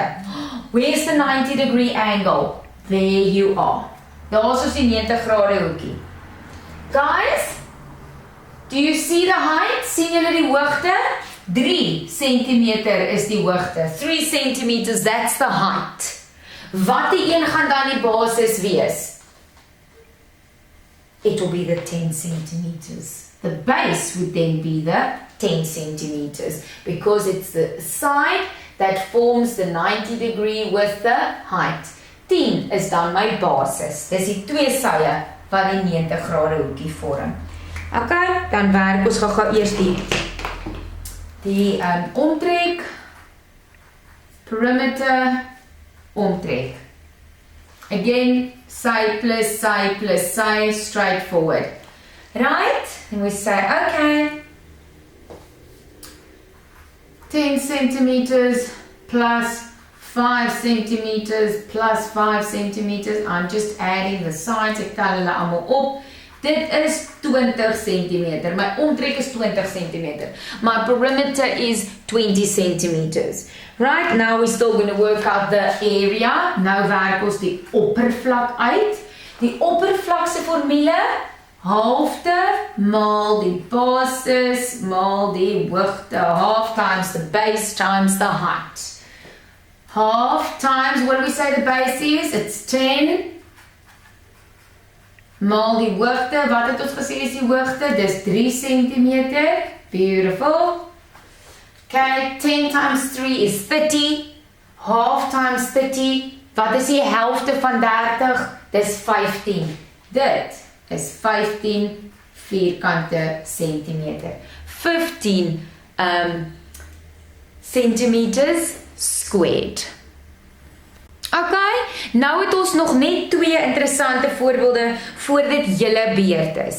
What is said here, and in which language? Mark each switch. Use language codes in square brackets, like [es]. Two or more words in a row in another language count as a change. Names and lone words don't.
[en] Where's the 90-degree angle? There you are. [af] Daar's ons die 90 grade hoekie. [en] Guys, do you see the height? [af] Sien julle die hoogte? 3 centimeter is die hoogte. [en] 3 centimeters, that's the height. [af] Wat die een gaan dan die basis wees? [en] It will be the 10 centimeters. The base would then be the 10 centimeters because it's the side that forms the 90 degree with the height. [af] 10 is dan my basis. Dis die twee sye wat die 90 grade hoekie vorm. Okay, dan werk ons gou eers die omtrek perimeter, omtrek. [en] Again, side plus side, straightforward. Right? And we say, okay, 10 centimeters plus 5 centimeters plus 5 centimeters. I'm just adding the sides. [af] Ek tel hulle allemaal op. Dit is 20 centimeter. My omtrek is 20 centimeter. [en] My perimeter is 20 centimeters. Right, now we're still going to work out the area. [af] Nou werk ons die oppervlak uit. Die oppervlakse formule, halfte maal die basis maal die hoogte. [en] Half times the base times the height. Half times, what do we say the base is? It's 10. [af] Maal die hoogte, wat het ons gesê is die hoogte? Dis 3 centimeter. [en] Beautiful. Okay, 10 times 3 is 30. Half times 30. [af] Wat is die helfte van 30? Dis 15. Dit is 15 vierkante centimeter. [en] 15 centimeters squared. [af] Okay, nou het ons nog net 2 interessante voorbeelde voordat julle beurt is.